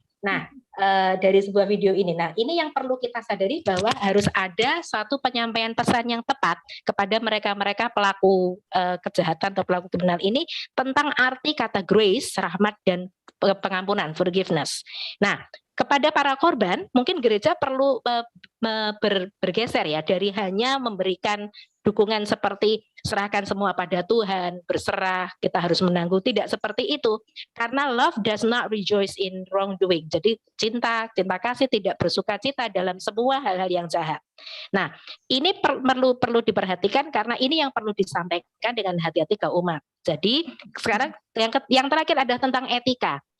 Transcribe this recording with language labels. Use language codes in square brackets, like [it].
[id] Nah, dari sebuah video ini, nah ini yang perlu kita sadari bahwa harus ada suatu penyampaian pesan yang tepat kepada mereka-mereka pelaku kejahatan atau pelaku kriminal ini tentang arti kata grace, rahmat dan pengampunan, forgiveness. Nah, kepada para korban, mungkin gereja perlu bergeser ya dari hanya memberikan dukungan seperti serahkan semua pada Tuhan, berserah, kita harus menanggung, tidak seperti itu. Karena [en] love does not rejoice in wrongdoing. [id] Jadi cinta kasih tidak bersuka cita dalam semua hal-hal yang jahat. Nah, ini perlu diperhatikan karena ini yang perlu disampaikan dengan hati-hati ke umat. Jadi sekarang yang terakhir adalah tentang etika.